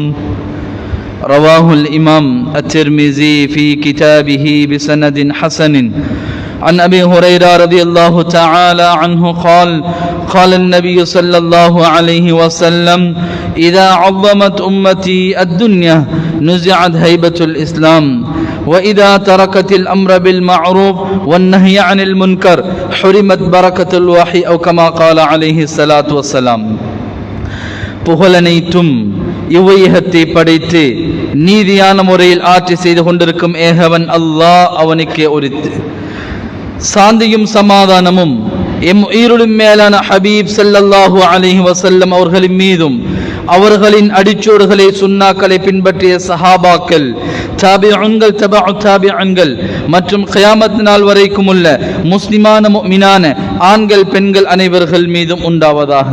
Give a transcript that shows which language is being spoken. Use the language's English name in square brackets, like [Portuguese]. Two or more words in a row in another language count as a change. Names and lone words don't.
[Arabic] رواه الإمام الترمذي في كتابه بسند حسن عن أبي هريرة رضي الله تعالى عنه قال النبي صلى الله عليه وسلم إذا عظمت أمتي الدنيا نزعت هيبة الإسلام وإذا تركت الأمر بالمعروف والنهي عن المنكر حرمت بركة الوحي أو كما قال عليه الصلاة والسلام. [Tamil] புகழனைத்தும் இவ்வையகத்தை படைத்து நீதியான முறையில் ஆட்சி செய்து கொண்டிருக்கும் ஏகவன் அல்லாஹ் அவனுக்கே உரித்து சாந்தியும் சமாதானமும் எம் உயிருளும் மேலான ஹபீப் [Arabic] صلى الله عليه وسلم [Tamil] அவர்களின் மீதும் அவர்களின் அடிச்சோடுகளை சுன்னாக்களை பின்பற்றிய சஹாபாக்கள் தாபிஊன்கள் தபஉ தாபிஊன்கள் மற்றும் கியாமத் நாள் வரைக்கும் உள்ள முஸ்லிமான முஃமினான ஆண்கள் பெண்கள் அனைவர்கள் மீதும் உண்டாவதாக.